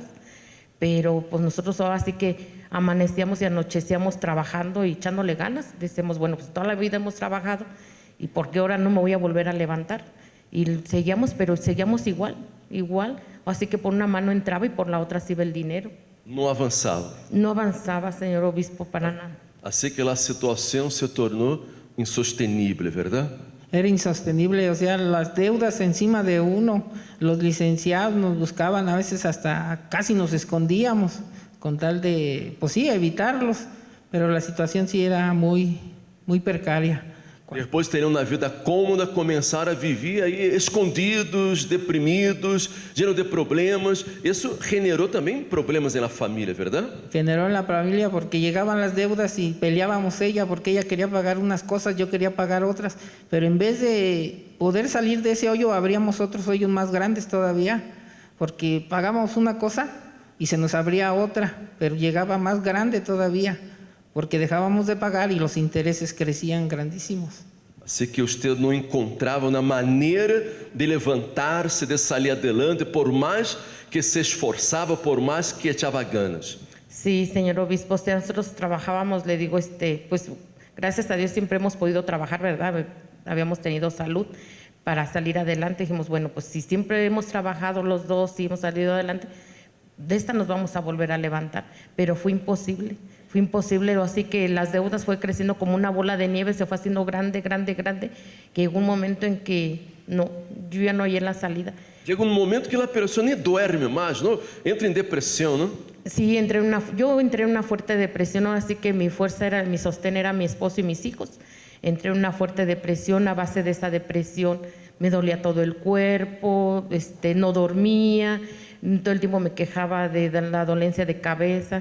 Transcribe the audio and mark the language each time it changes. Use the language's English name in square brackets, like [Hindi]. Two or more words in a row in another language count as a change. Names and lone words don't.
[Spanish] Pero pues nosotros ahora sí que amanecíamos y anochecíamos trabajando y echándole ganas. Decíamos, bueno, pues toda la vida hemos trabajado y ¿por qué ahora no me voy a volver a levantar? Y seguíamos, pero seguíamos igual. Así que por una mano entraba y por la otra se iba el dinero. [Portuguese] Não avançava. [Spanish] No avanzaba, señor obispo, para nada. [Portuguese] Assim que a situação se tornou insostenível, [Spanish] ¿verdad? Era insostenible, o sea, las deudas encima de uno. Los licenciados nos buscaban, a veces hasta casi nos escondíamos con tal de, pues sí, evitarlos, pero la situación sí era muy precaria. [Portuguese] Depois de terem uma vida cômoda, começaram a viver aí escondidos, deprimidos, [Spanish] llenos de problemas. [Portuguese] Isso generou também problemas na família, verdade? [Spanish] Generó en la familia porque llegaban las deudas y peleábamos ella porque ella quería pagar unas cosas, yo quería pagar otras, pero en vez de poder salir de ese hoyo, abríamos otros hoyos más grandes todavía, porque pagábamos una cosa y se nos abría otra, pero llegaba más grande todavía, porque dejábamos de pagar y los intereses crecían grandísimos. [Portuguese] Assim que você não encontrava uma maneira de levantar-se, de sair adelante, por mais que se esforçava, por mais que echava ganas. [Spanish] Sí, señor obispo, o sea, nosotros trabajábamos, le digo, pues gracias a Dios siempre hemos podido trabajar, ¿verdad? Habíamos tenido salud para salir adelante. Dijimos, bueno, pues si siempre hemos trabajado los dos y hemos salido adelante, de esta nos vamos a volver a levantar. Pero fue imposible, así que las deudas fue creciendo como una bola de nieve, se fue haciendo grande, que llegó un momento en que no, yo ya no hallé la salida. [Portuguese] Chega momento que a pessoa nem duerme mais, não? Entra em depressão, não? [Spanish] Sí, yo entré en una fuerte depresión, así que mi sostén era mi esposo y mis hijos. Entré en una fuerte depresión. A base de esa depresión me dolía todo el cuerpo, no dormía, todo el tiempo me quejaba de la dolencia de cabeza.